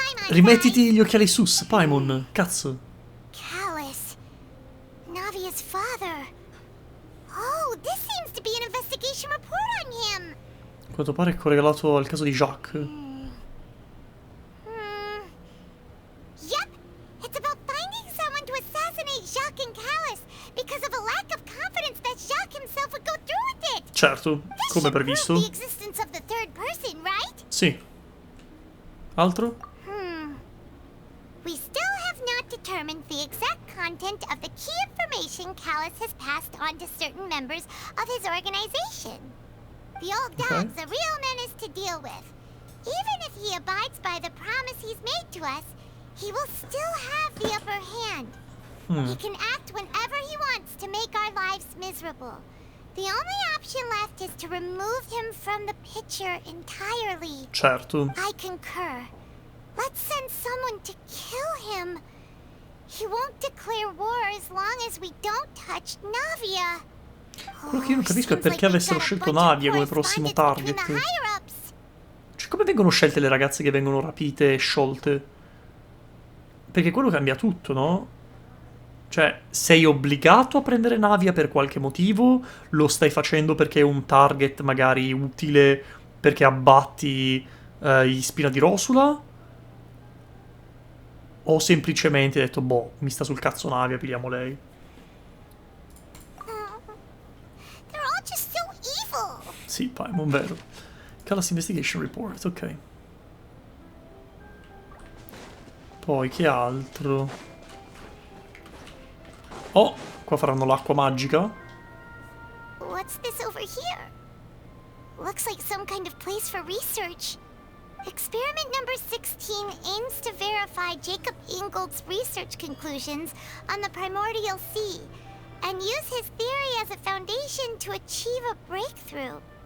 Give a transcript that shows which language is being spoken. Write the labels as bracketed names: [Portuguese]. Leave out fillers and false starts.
[Italian] Rimettiti gli occhiali sus, Paimon, cazzo. [English] Callus. Navia's father. Oh, this seems to be an investigation report on him. [Italian] A quanto pare è correlato al caso di Jacques. [English] Yep, it's about finding someone to assassinate Jacques and Callus because of a lack of confidence that Jacques himself would go through with it. [Italian] Certo, come previsto. [English] The existence of the third person, right? [Italian] Sì. Altro? [English] We still have not determined the exact content of the key information Callus has passed on to certain members of his organization. The old dog's a real menace to deal with. Even if he abides by the promise he's made to us, he will still have the upper hand. He can act whenever he wants to make our lives miserable. The only option left is to remove him from the picture entirely. [Italian] Certo. [English] I concur. Let's send someone to kill him. He won't declare war as long as we don't touch Navia. [Italian] Quello che io non capisco è perché avessero scelto Navia come prossimo target. Cioè, come vengono scelte le ragazze che vengono rapite e sciolte? Perché quello cambia tutto, no? Cioè, sei obbligato a prendere Navia per qualche motivo? Lo stai facendo perché è un target magari utile perché abbatti gli Spina di Rosula? O semplicemente hai detto, boh, mi sta sul cazzo Navia, pigliamo lei. [English] They're all just so evil. [Italian] Sì, Paimon, vero. Callus Investigation Report, ok. Poi, che altro? Oh, qua faranno l'acqua magica. [English] What's this over here? Looks like some kind of place for research. Experiment number 16 aims to verify Jacob Ingold's research conclusions on the primordial sea and use his theory as a foundation to achieve a breakthrough.